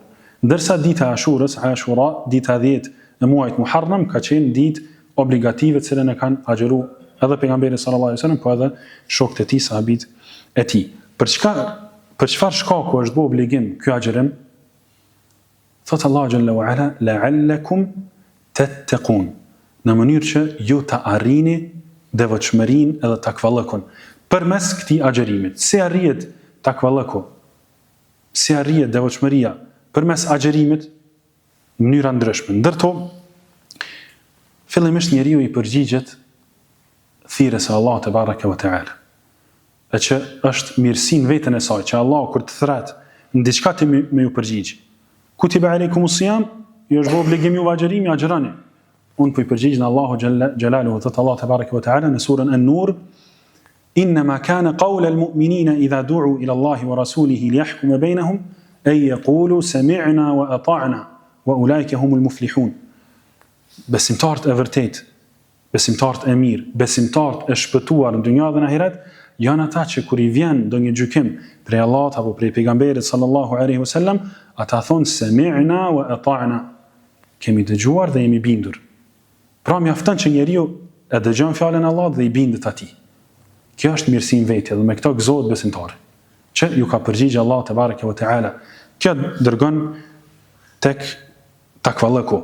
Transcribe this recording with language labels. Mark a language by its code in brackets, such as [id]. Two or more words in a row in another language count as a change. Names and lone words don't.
[sq] Ndërsa dita e Ashurës, Ashura, dita 10 e muajit Muharram ka qenë ditë obligative, të cilën e kanë agjeruar edhe pejgamberi [ar] صلى الله عليه وسلم, [sq] po edhe shokët e tij, sahabit e tij. Për çfarë shkaku është bë obligim ky agjerim? [ar] Thot Allah جل وعلا لعلكم تتقون. [sq] Në mënyrë që ju të arrini devotshmërinë edhe takvallëkun përmes këtij agjerimit. Si arrihet takvallëku? Si arrihet devotshmëria përmes agjerimit? Në mënyra ndryshme. Ndërto, fillimisht njeriu i përgjigjet thirrjes së Allahut [ar] تبارك وتعالى. [sq] E që është mirësinë vetën e saj, që Allah kur të thret në diçka të me ju përgjigj. [ar] كتب عليكم الصيام, [sq] ju është bë obligim ju agjerimi, agjeroni. Unë po i përgjigj në Allahu xhelaluhu te Allah [ar] تبارك وتعالى [sq] në surën An-Nur, [ar] إنما كان قول المؤمنين إذا دعوا إلى الله ورسوله ليحكم بينهم أن يقولوا سمعنا وأطعنا وأولئك هم المفلحون. [sq] Besimtarët e vërtet, besimtarët e mirë, besimtarët e shpëtuar në dynjë dhe në ahiret, janë ata që kur i vjen ndonjë gjykim prej Allahut apo prej pejgamberit [ar] صلى الله عليه وسلم, [sq] ata thonë [ar] سمعنا وأطعنا. [sq] Kemi dëgjuar dhe jemi bindur. Pra mjafton që njeriu e dëgjon fjalën e Allahut dhe i bindet atij. Kjo është mirësinë vetë dhe me këto gëzohet besimtari, që ju ka përgjigjë Allah [ar] تبارك وتعالى. [sq] Kjo dërgon tek takvallëku.